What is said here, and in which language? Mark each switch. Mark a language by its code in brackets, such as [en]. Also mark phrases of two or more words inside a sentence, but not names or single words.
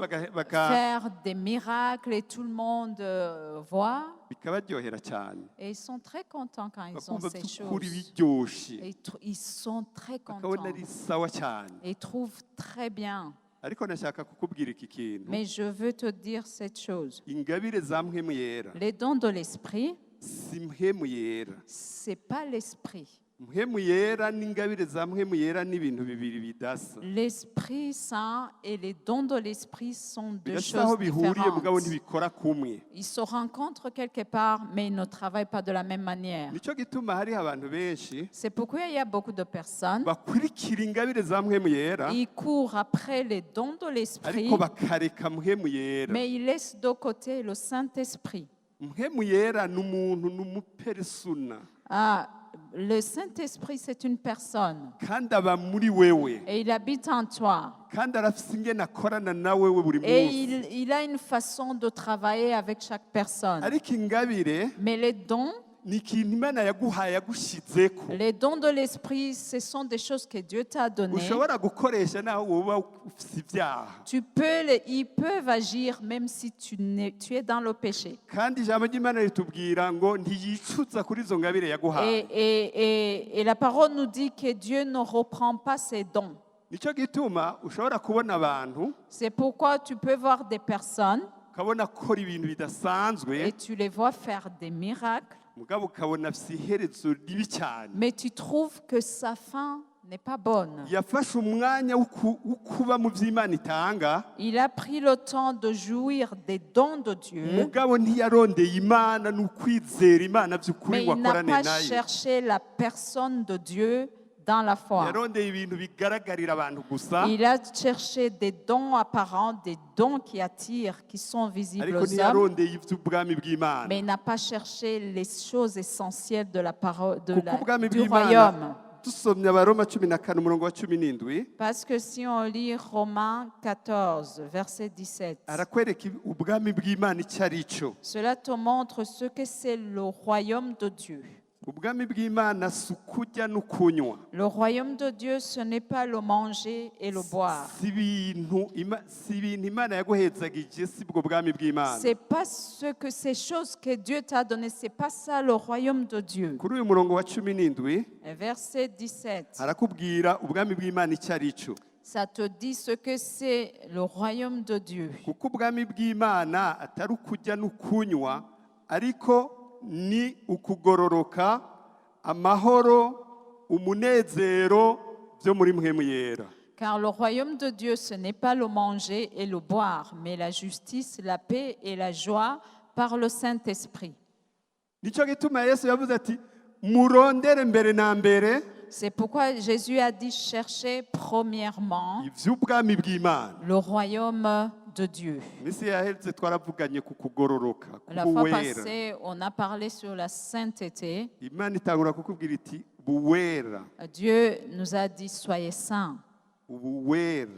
[fr] faire des miracles et tout le monde voit. [rn] bikabaryohera cyane, [fr] Et ils sont très contents quand ils ont [rn] bakumva [fr] ces [rn] by'ukuri [fr] choses. [rn] biryoshe, [fr] Et ils sont très [rn] bakabona [fr] contents [rn] ari sawa cyane. [fr] et trouvent très bien. [rn] Ariko nashaka kukubwira iki kintu, [fr] Mais je veux te dire cette chose. [rn] ingabire za mpwemu yera [fr] Les dons de l'esprit, [rn] si mpwemu yera. [fr] c'est pas l'esprit. [rn] Mpwemu yera n'ingabire za mpwemu yera ni ibintu bibiri bidasa, [fr] L'Esprit Saint et les dons de l'Esprit sont deux [rn] bidasa aho [fr] choses [rn] bihuriye mugabo [fr] différentes. [rn] ntibikora kumwe. [fr] Ils se rencontrent quelque part, mais ils ne travaillent pas de la même manière. [rn] Nico gituma hariho abantu benshi [fr] C'est pourquoi il y a beaucoup de personnes [rn] bakurikira ingabire za mpwemu yera, [fr] qui courent après les dons de l'Esprit, [rn] ariko bakareka mpwemu yera. [fr] mais ils laissent de côté le Saint-Esprit. [rn] Mpwemu yera ni umuntu, ni umupersona, [fr] Ah, le Saint-Esprit, c'est une personne [rn] kandi aba muri wewe, [fr] et il habite en toi. [rn] kandi arafise ingene akorana na wewe buri [fr] Et [rn] munsi. [fr] il a une façon de travailler avec chaque personne. [rn] Ariko ingabire [fr] Mais les dons, [rn] ni ikintu Imana yaguhaye yagushizeko, [fr] les dons de l'Esprit, ce sont des choses que Dieu t'a données. [rn] ushobora gukoresha naho woba ufise ibyaha. [fr] Ils peuvent agir même si tu es dans le péché. [rn] Kandi ijambo ry'Imana ritubwira ngo ntiyicuza kuri izo ngabire yaguhaye. [fr] Et la parole nous dit que Dieu ne reprend pas ses dons. [rn] Nico gituma ushobora kubona abantu [fr] C'est pourquoi tu peux voir des personnes [rn] ukabona akora ibintu bidasanzwe, [fr] et tu les vois faire des miracles, [rn] mugabo ukabona afise iherezo ribi cyane. [fr] mais tu trouves que sa fin n'est pas bonne. [rn] Yafashe umwanya wo kuba mu vy'Imana itanga, [fr] Il a pris le temps de jouir des dons de Dieu, [rn] mugabo ntiyarondeye Imana n'ukwizera Imana by'ukuri [fr] mais [rn] ngo [fr] il n'a [rn] akorane [fr] pas [rn] nayo. [fr] cherché la personne de Dieu dans la foi. [rn] Yarondeye ibintu bigaragarira abantu gusa, [fr] Il a cherché des dons apparents, des dons qui attirent, qui sont visibles [rn] ariko [fr] aux hommes, [rn] ntiyarondeye ivy'ubwami bw'Imana. [fr] mais il n'a pas cherché les choses essentielles de la parole, [rn] Kuko ubwami [fr] du [rn] bw'Imana, [fr] royaume. [rn] dusomye Abaroma 14 umurongo wa 17, [fr] Parce que si on lit Romains 14, verset 17, [rn] arakwereka ubwami bw'Imana icyo ari cyo. [fr] cela te montre ce que c'est le royaume de Dieu. [rn] Ubwami bw'Imana si ukurya n'ukunywa, [fr] Le royaume de Dieu, ce n'est pas le manger et le boire. [rn] si ibintu Imana yaguhezagije, si bwo bwami bw'Imana. [fr] C'est pas ces choses que Dieu t'a données, c'est pas ça le royaume de Dieu. [rn] Kuri uyu murongo wa 17 [fr] Verset 17. [rn] arakubwira ubwami bw'Imana icyo ari cyo, [fr] Ça te dit ce que c'est le royaume de Dieu. [rn] kuko ubwami bw'Imana atari ukurya n'ukunywa, ariko ni ukugororoka, amahoro, umunezero byo muri mpwemu yera. [fr] Car le royaume de Dieu, ce n'est pas le manger et le boire, mais la justice, la paix et la joie par le Saint-Esprit. [rn] Nicyo gituma Yesu yavuze ati murondere mbere na mbere [fr] C'est pourquoi Jésus a dit chercher premièrement [rn] ivy'ubwami bw'Imana. [fr] le royaume de Dieu. [rn] Misi yaheze twaravuganye ku kugororoka, [fr] La [rn] ku [fr] fois [rn] buwera. [fr] passée, on a parlé sur la sainteté. [rn] Imana itangura kukubwira iti buwera, [fr] Dieu nous a dit soyez saints, [rn] ubuwera,